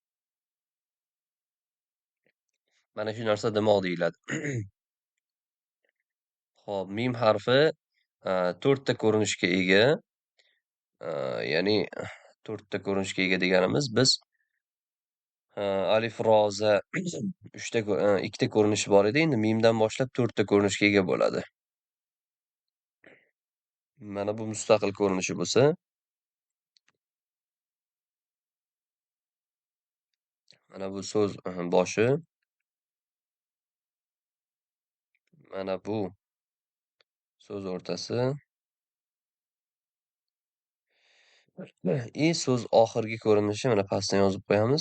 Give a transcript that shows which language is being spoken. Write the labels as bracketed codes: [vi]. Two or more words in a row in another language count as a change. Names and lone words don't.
[uz] Mana shu narsa dimoq deyiladi. Xo'p, mim harfi 4 ta ko'rinishga ega. Ya'ni 4 ta ko'rinishga ega deganimiz biz alif, ro, za 3 ta 2 ta ko'rinishi bor edi. Endi mimdan boshlab 4 ta ko'rinishga ega bo'ladi. Mana bu mustaqil ko'rinishi bo'lsa, mana bu so'z boshi, mana bu so'z o'rtasi, so'z oxirgi ko'rinishi mana pastdan yozib qo'yamiz.